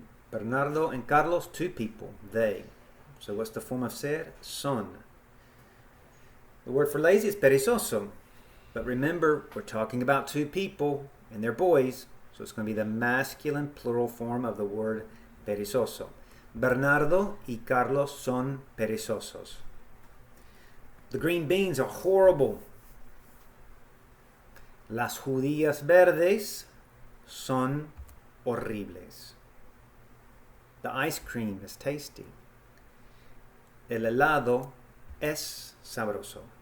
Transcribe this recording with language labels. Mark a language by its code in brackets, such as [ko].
[en] Bernardo and Carlos, two people, they. So what's the form of ser? Son. The word for lazy is perezoso. But remember, we're talking about two people and they're boys. So it's going to be the masculine plural form of the word perezoso. [es] Bernardo y Carlos son perezosos. [en] The green beans are horrible. [es] Las judías verdes son horribles. [en] The ice cream is tasty. [es] El helado es sabroso.